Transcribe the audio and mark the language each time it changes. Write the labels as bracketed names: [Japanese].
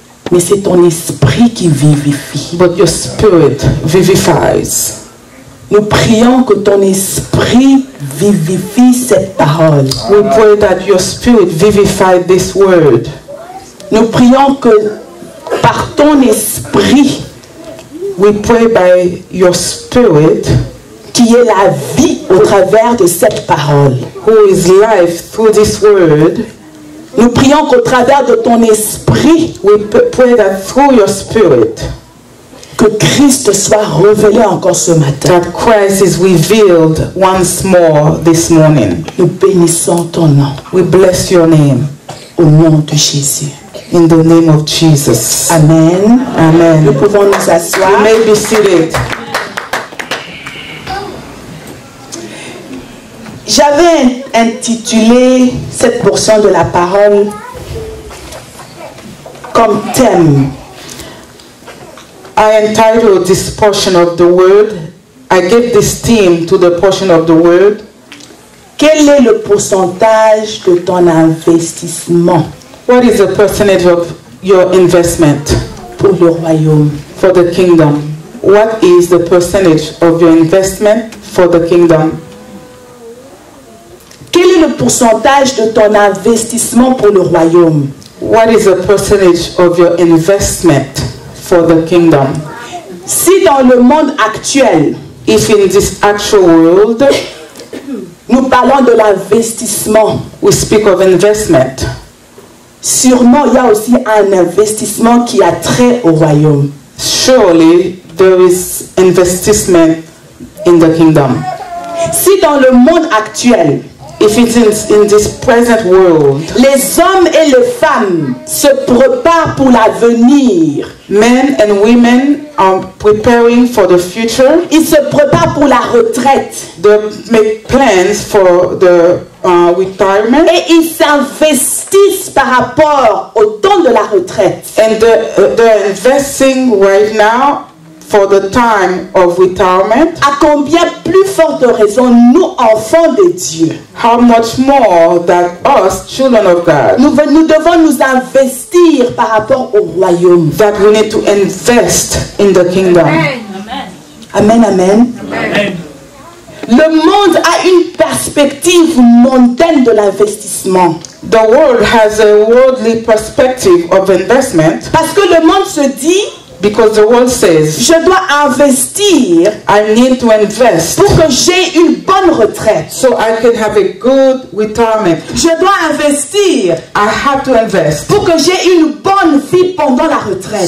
[French] Mais c'est ton esprit qui vivifie. [English] but your spirit vivifies. [French] Nous prions que ton esprit vivifie cette parole. [English] We pray that your spirit vivify this word. [French] Nous prions que par ton esprit, [English] We pray by your spirit, [French] qui est la vie au travers de cette parole. [English] who is life through this word. [French] Nous prions qu'au travers de ton esprit, [English] We pray that through your spirit, [French] que Christ soit révélé encore ce matin. [English] that Christ is revealed once more this morning. [French] Nous bénissons ton nom [English] We bless your name [French] au nom de Jésus. [English] in the name of Jesus. [French] Amen. [English] Amen. [French] Nous pouvons nous [English] You [French] asseoir. [English] may be seated. [French] J'avais intitulé cette portion de la parole comme thème. [English] I entitled this portion of the word. I gave this theme to the portion of the word. [French] Quel est le pourcentage de ton investissement [English] What is the percentage of your investment [French] pour le royaume? [English] for the kingdom? What is the percentage of your investment for the kingdom? [French] Quel est le pourcentage de ton investissement pour le royaume? [English] What is the percentage of your investment for the kingdom? [French] Si dans le monde actuel, [English] If in this actual world [French] nous parlons de l'investissement, [English] we speak of investment, [French] sûrement il y a aussi un investissement qui a trait au royaume. [English] surely there is investment in the kingdom. [French] Si dans le monde actuel, [English] If it's in this present world, [French] les hommes et les femmes se préparent pour l'avenir, [English] men and women are preparing for the future. [French] ils se préparent pour la retraite [English] They make plans for the retirement, [French] et ils s'investissent par rapport au temps de la retraite. [English] and they're investing right now for the time of retirement. [French] À combien plus forte raison nous, enfants de Dieu, [English] How much more that us, children of God, [French] nous devons nous investir par rapport au royaume. [English] that we need to invest in the kingdom. [French] Amen, amen. Le monde a une perspective mondaine de l'investissement. [English] The world has a worldly perspective of investment [French] Parce que le monde se dit, [English] because the world says, [French] je dois investir [English] I need to invest [French] pour que j'ai une bonne retraite. [English] so I can have a good retirement. [French] Je dois investir [English] I have to invest [French] pour que j'ai une bonne vie pendant la retraite.